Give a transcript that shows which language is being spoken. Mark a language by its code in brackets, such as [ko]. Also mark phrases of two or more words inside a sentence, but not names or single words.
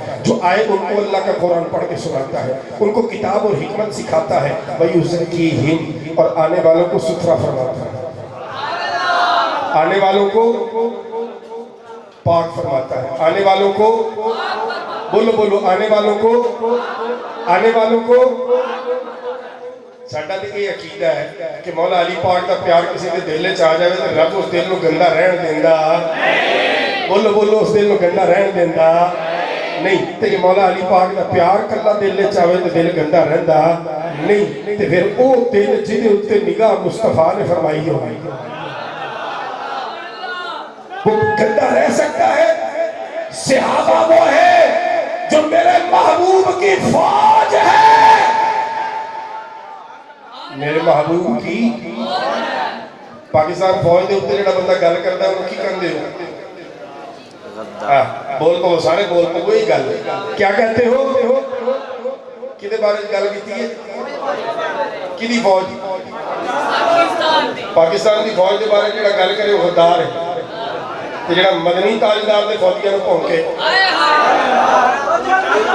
[ur] جو آئے ان کو اللہ کا قرآن پڑھ کے سناتا ہے, ان کو کتاب اور حکمت سکھاتا ہے, ویزکیہم اور آنے والوں کو ستھرا فرماتا ہے, آنے والوں کو پاک فرماتا ہے, آنے والوں کو بولو آنے والوں کو [pa] ਸਾਡਾ ਤੇ ਇਹ ਅਕੀਦਾ ਹੈ ਕਿ ਮੌਲਾ ਅਲੀ ਪਾਕ ਦਾ ਪਿਆਰ ਕਿਸੇ ਦੇ ਦਿਲ 'ਚ ਆ ਜਾਵੇ ਤੇ ਰੱਬ ਉਸ ਦਿਲ ਨੂੰ ਗੰਦਾ ਰਹਿਣ ਦਿੰਦਾ ਨਹੀਂ। ਬੋਲੋ ਬੋਲੋ, ਉਸ ਦਿਲ ਨੂੰ ਗੰਦਾ ਰਹਿਣ ਦਿੰਦਾ ਨਹੀਂ। ਤੇ ਜੇ ਮੌਲਾ ਅਲੀ ਪਾਕ ਦਾ ਪਿਆਰ ਕੱਲਾ ਦਿਲ 'ਚ ਆਵੇ ਤੇ ਦਿਲ ਗੰਦਾ ਰਹਿੰਦਾ ਨਹੀਂ। ਤੇ ਫਿਰ ਉਹ ਦਿਲ ਜਿਹਦੇ ਉੱਤੇ ਨਿਗਾਹ ਮੁਸਤਫਾ ਨੇ ਫਰਮਾਈ ਹੋਈ [ur] وہ گندا رہ سکتا ہے۔ صحابہ وہ ہے جو میرے محبوب کی [pa] فوج ہے، میرے محبوب کی پاکستان فوج دے اوپر جڑا بندہ گل کردا ہے انہوں کی کہندے ہو؟ بول پو سارے بول پو وہی گل کیا کہتے ہو؟ کدے بارے گل کیتی ہے؟ کدی فوج؟ پاکستان دی فوج دے بارے جڑا گل کرے وہ غدار ہے، تے جڑا مدنی تاجدار دے فوجیاں نوں بھونکے